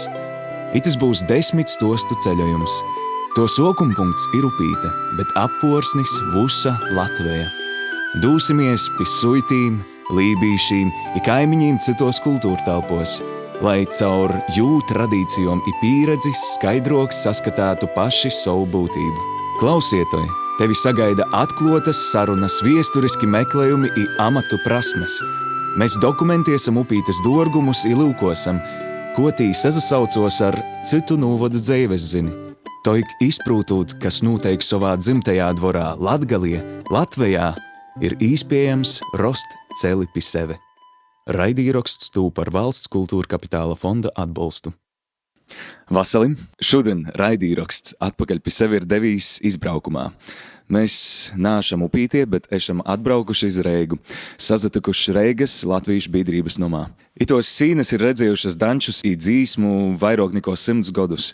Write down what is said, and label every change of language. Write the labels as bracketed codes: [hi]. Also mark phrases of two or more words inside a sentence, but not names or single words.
[ltg] Itis būs 10 stostu ceļojums. To sokumpunkts ir Upīte, bet apvorsnis Vusa Latveja. Dūsimies pi suitīm, lībīšīm i kaimiņīm citos kultūrtelpos, lai caur jū tradīcijom i pīredzi skaidroks saskatātu paši savu būtību. Klausietoj, tevi sagaida atklotas sarunas, viesturiski meklējumi i amatu prasmes. Mēs dokumentēsim Upītes dorgumus i lūkosam, ko tī sazasaucos ar citu nūvodu dzeives zini. Toik izprūtūt, kas noteik savā dzimtajā dvorā Latgalie, Latvejā, ir īspējams rost celi pi seve. Raidīraksts tūp ar Valsts kultūra kapitāla fonda atbalstu. Vasalim, šodien raidīraksts Atpakaļ pi sevi ir devīs izbraukumā. Mēs nāšam Upītie, bet esam atbraukuši iz Reigu, sazatikuši Reigas Latviešu biedrības nomā. Itos sīnes ir redzējušas dančus i dzīsmu vairāk neko 100 gadus.